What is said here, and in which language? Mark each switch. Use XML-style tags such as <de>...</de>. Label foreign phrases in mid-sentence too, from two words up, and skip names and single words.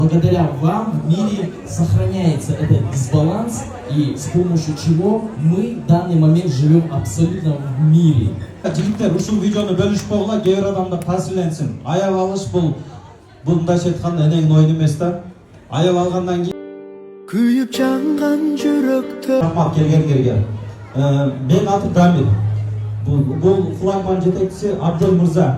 <ru>Благодаря вам в мире сохраняется этот дисбаланс, и с помощью чего мы в данный момент живем абсолютно в мире.</ru> <ky>Жігіттер, ушул видеоны бөлүшүп койгула, кээ бир адамдар таасирленсин. Аял алыш бул мындайча айтканда энеңдин ойуну эмес да. Аял алгандан кийин күйүп жанган жүрөктө рахмат келгендерге. Мен атым Дамир. Бул флагман жетекчиси Абдул Мырза.</ky>